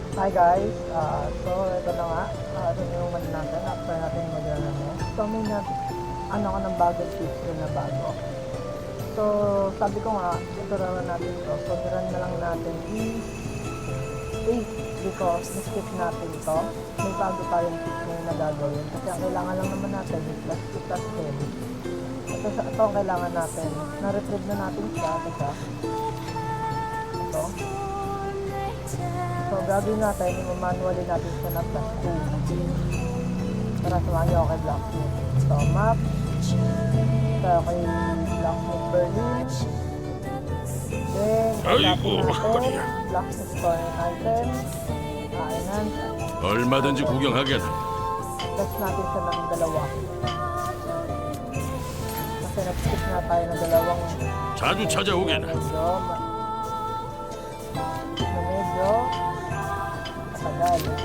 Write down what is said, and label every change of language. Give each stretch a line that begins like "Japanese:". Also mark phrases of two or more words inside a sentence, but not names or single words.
Filipino: Okay guys, so ito na nga, ito na yung natin after natin mag-ano. So may ano ka ng bagong tips rin na bago. So sabi ko nga, ito naman natin to. So niran na lang natin is 8 because na-skip natin to. May bago tayong tips ngayon na gagawin. Kasi ang kailangan lang naman natin is plus 2 plus 10. Ito ang kailangan natin. Na-retrieve na natin siya. Ito. So, gagawin natin, i-manually natin siya na plus 2. Para samahan nyo kay Blacksmith. So, map. So, kay Blacksmith Berlin. Then, hanapin natin. Blacksmith store item. Enhance.
Korean: 얼마든지 구경하겠네.
Filipino: Test natin siya ng dalawa. Kasi nag-skip na tayo ng dalawang
Korean: 자주 찾아오겠네.
Filipino: medyo matagal.